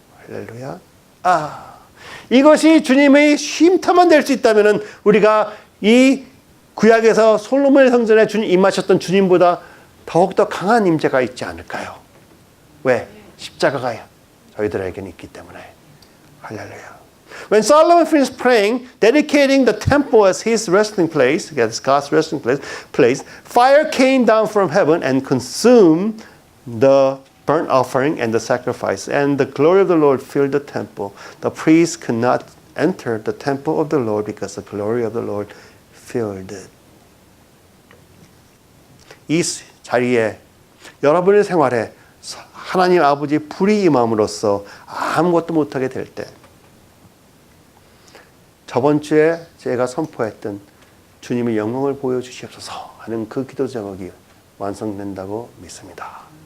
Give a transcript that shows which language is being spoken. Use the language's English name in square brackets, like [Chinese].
[Korean] 할렐루야. 이것이 주님의 쉼터만 될 수 있다면 우리가 이 구약에서 솔로몬의 성전에 임하셨던 주님보다 더욱더 강한 임재가 있지 않을까요? 왜? 십자가가 저희들에게는 있기 때문에. 할렐루야. [English] When Solomon finished praying, dedicating the temple as his resting place, God's resting place, fire came down from heaven and consumed the burnt offering and the sacrifice, and the glory of the Lord filled the temple. The priests could not enter the temple of the Lord because the glory of the Lord filled it. [Korean] 이 자리에 여러분의 생활에 하나님 아버지 불이 임함으로써 아무것도 못하게 될 때, 저번 주에 제가 선포했던 주님의 영광을 보여주시옵소서 하는 그 기도 제목이 완성된다고 믿습니다.